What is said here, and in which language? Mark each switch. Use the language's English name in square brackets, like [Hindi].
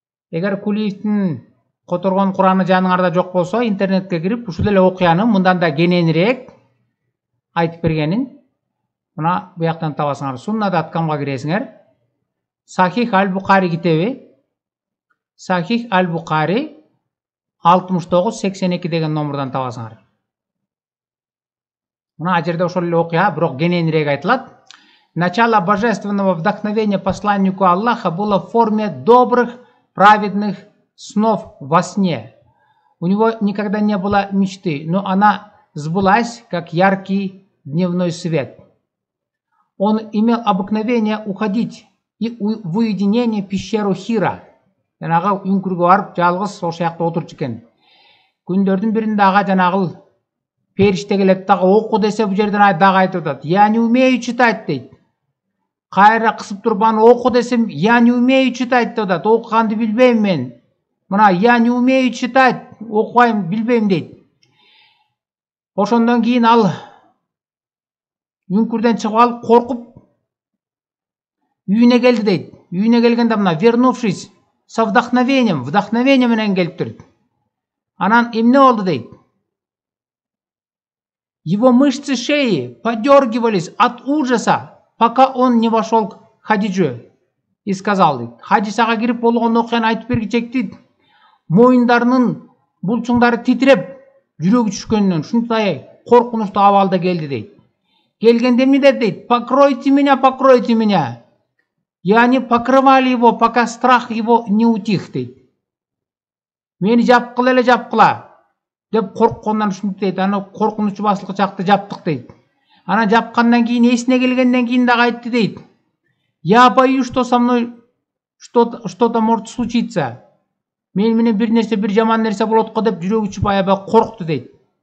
[Kyrgyz] Эгер Кулиевдин которгон Кураны жаныңарда жок болсо, интернетке кирип ушул эле окуяны мындан да кененирээк айтып бергенин мына буяктан табасыңар. Sunnat.com'га киресиңер. Сахих аль-Бухари китеби, Сахих аль-Бухари 69-82 деген номердон табасыңар. Мына жерде ошол эле окуя, бирок кененирээк айтылат. [Russian] Начало божественного вдохновения посланнику Аллаха было в форме добрых, праведных снов во сне. У него никогда не было мечты, но она сбылась, как яркий дневной свет. Он имел обыкновение уходить в уединение пещеру Хира. [Kyrgyz] Жанагы үңкүргө барып, жалгыз ошол жакта отурчу экен. Күндөрдүн биринде ага жанагы периште келет дагы оку десе, бу жерден дагы айтып атат. [Russian] Я не умею читать дейт. [Kyrgyz] Кайра кысып туруп аны оку десем, [Russian] я не умею читать [Kyrgyz] деп атат. Окуганды билбейм мен. Мына [Russian] я не умею читать, [Kyrgyz] окубайм, билбейм дейт. Ошондон кийин ал үңкүрдөн чыгып алып, коркуп үйүнө келди дейт. Үйүнө келгенде мына [Russian] вернувшись со вдохновением [Kyrgyz] менен келиптир. Анан эмне болду дейт? [Russian] Его мышцы шеи подергивались от ужаса, пока он не вошел к Хадиже и сказал дейт. [Kyrgyz] Хадисага кирип болгон окуяны айтып бергичек дейт. Моюндарынын булчуңдары титиреп, жүрөгү түшкөндөн ушундай коркунучтуу абалда келди дейт. Келгенде эмне деди дейт? [Russian] Покройте меня. И они покрывали его, пока страх его не утих дейт. [Kyrgyz] Мени жапкыла деп корккондон ушинтип дейт. Аны коркунучу басылгы чакты жаптык дейт. Анан жапкандан кийин эсине келгенден кийин дагы айтты дейт. [Russian] Я боюсь, что со мной что-то может случиться. [Kyrgyz] Мен менен бир нерсе, бир жаман нерсе болот го деп жүрөгү чүп аябай коркту дейт.